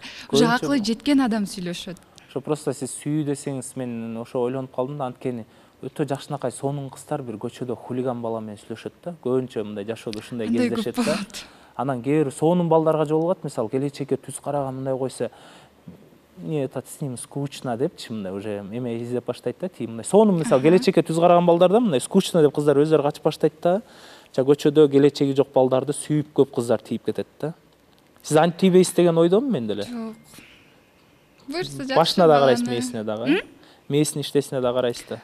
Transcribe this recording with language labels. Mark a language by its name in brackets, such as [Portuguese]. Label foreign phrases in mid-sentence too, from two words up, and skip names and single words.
[Kyrgyz] Уже акылы жеткен адам сүйлөшөт. Ошо просто сиз сүйүү десеңиз, мен ошо ойлонуп калдым да, анткени өтө жакшынакай сонун кыздар бир көчөдө хулиган бала менен сүйлөшөт да. Көбүнчө мындай жашоодо ушундай кездешет да. Анан кээ бир сонун балдарга жолугат, мисалы келечекке түз караган мындай койсо, [Russian] не это с ним скучно [Kyrgyz] депчи, мындай уже эме издеп баштайт да, тиги мындай сонун мисалы келечекке түз караган балдарда мындай скучно деп кыздар өздөрү качып баштайт да. Көчөдө келечеги жок балдарды сүйүп көп кыздар тийип кетет да. Сиз антип тийбейсиз деген ойдомун мен деле. Жок. Башына да карайсыз, мээсине дагы. мээсинин иштесине да карайсыз да.